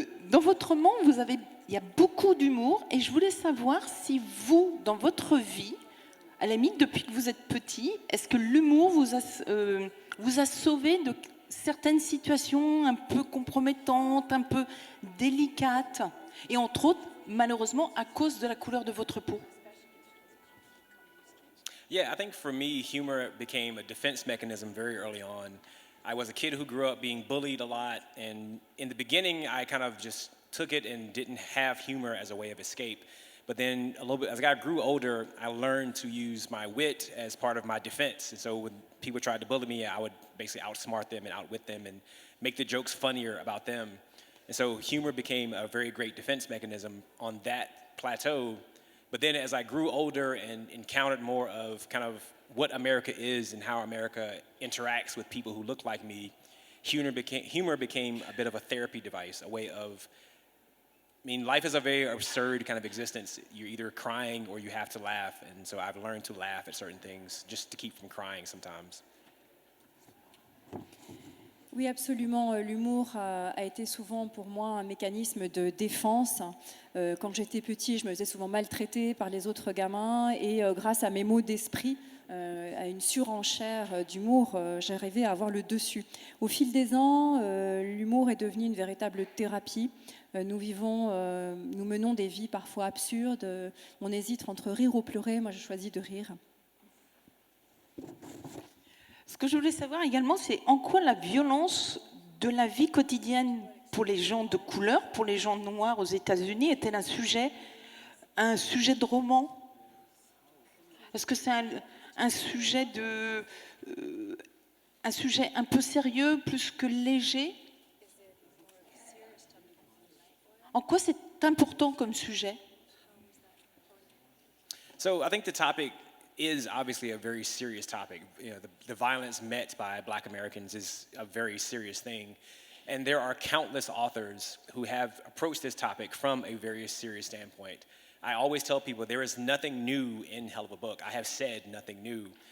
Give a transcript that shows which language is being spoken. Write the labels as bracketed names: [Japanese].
[French] Dans votre roman, il y a beaucoup d'humour. Et je voulais savoir si vous, dans votre vie, à la limite, depuis que vous êtes petit, est-ce que l'humour vous a sauvé de certaines situations un peu compromettantes, un peu délicates, et entre autres, malheureusement, à cause de la couleur de votre peau? [English] Yeah, I think for me, humor became a defense mechanism very early on. I was a kid who grew up being bullied a lot, and in the beginning, I kind of just took it and didn't have humor as a way of escape. But then a little bit, as I grew older, I learned to use my wit as part of my defense. And so when people tried to bully me, I would basically outsmart them and outwit them and make the jokes funnier about them. And so humor became a very great defense mechanism on that plateau. But then as I grew older and encountered more of kind of what America is and how America interacts with people who look like me, humor became a bit of a therapy device, a way of, I mean, life is a very absurd kind of existence. You're either crying or you have to laugh. And so I've learned to laugh at certain things just to keep from crying sometimes. [French] Oui, absolument. L'humour a été souvent pour moi un mécanisme de défense. Quand j'étais petit, je me faisais souvent maltraiter par les autres gamins et grâce à mes mots d'esprit, à une surenchère d'humour, j'arrivais à avoir le dessus. Au fil des ans, l'humour est devenu une véritable thérapie. Nous menons des vies parfois absurdes. On hésite entre rire ou pleurer. Moi, je choisis de rire. Ce que je voulais savoir également, c'est en quoi la violence de la vie quotidienne pour les gens de couleur, pour les gens noirs aux États-Unis, est-elle un sujet de roman? Est-ce que c'est un sujet un sujet un peu sérieux, plus que léger? En quoi c'est important comme sujet? [English] So I think the topic is obviously a very serious topic. You know, the violence met by Black Americans is a very serious thing. And there are countless authors who have approached this topic from a very serious standpoint. I always tell people there is nothing new in Hell of a Book. I have said nothing new.